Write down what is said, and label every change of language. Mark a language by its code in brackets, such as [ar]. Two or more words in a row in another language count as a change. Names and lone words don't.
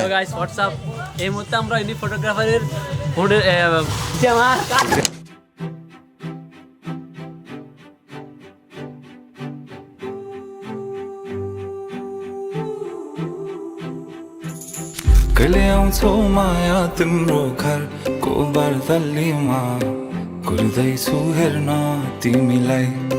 [en] hello guys WhatsApp. [bn] এই মুহূর্তে আমরা ইনি ফটোগ্রাফারের [ne] कहिले आउँछौ माया तिम्रो घर को बर्दलीमा कुर्दैछु हेर्न तिमीलाई